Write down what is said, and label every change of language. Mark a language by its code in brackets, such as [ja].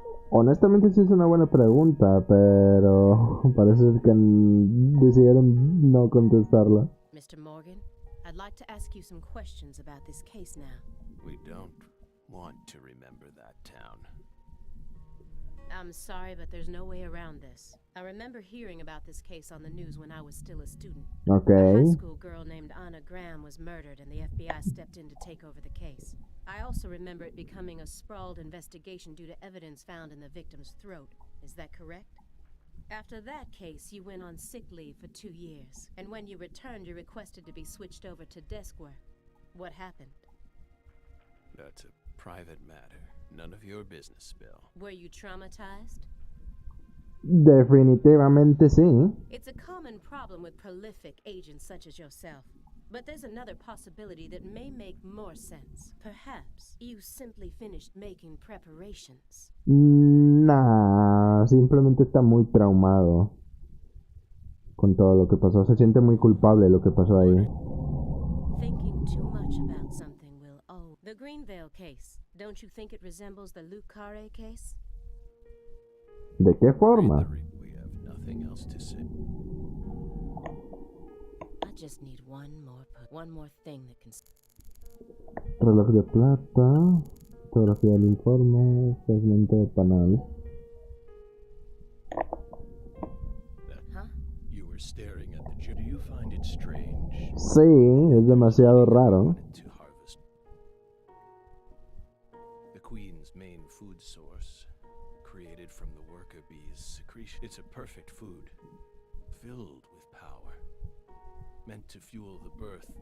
[es] Honestamente sí es una buena pregunta, pero parece ser que decidieron no contestarla. [en] Mr. Morgan, I'd like to ask you some questions about this case now. We don't want to remember that town. I'm sorry, but there's no way around this. I remember hearing about this case on the news when I was still a student. A Okay. high school girl named Anna Graham was murdered, and the FBI stepped in to take over the case. I also remember it becoming a sprawled investigation due to evidence found in the victim's throat. Is that correct? After that case, you went on sick leave for 2 years, and when you returned, you requested to be switched over to desk work. What happened? That's a private matter. None of your business, Bill. Were you traumatized? [es] Definitivamente sí. [en] It's a common problem with prolific agents such as yourself. But there's another possibility that may make more sense. Perhaps you simply finished making preparations. [es] Nah, simplemente está muy traumado con todo lo que pasó. Se siente muy culpable lo que pasó ahí. [en] Thinking too much about something will owe. The Greenvale case. Don't you think it resembles the Luke Carre case? [es] ¿De qué forma? [en] We have nothing else to say. I just need one more thing that can. [es] Reloj de plata, fotografía del informe, segmento de panel. Huh? [en] You were staring at the Do you find it strange? [es] Sí, es demasiado raro. [en] Wanted to harvest the queen's main food source, created from the worker bee's secretion. It's a perfect food, filled with power, meant to fuel the birth.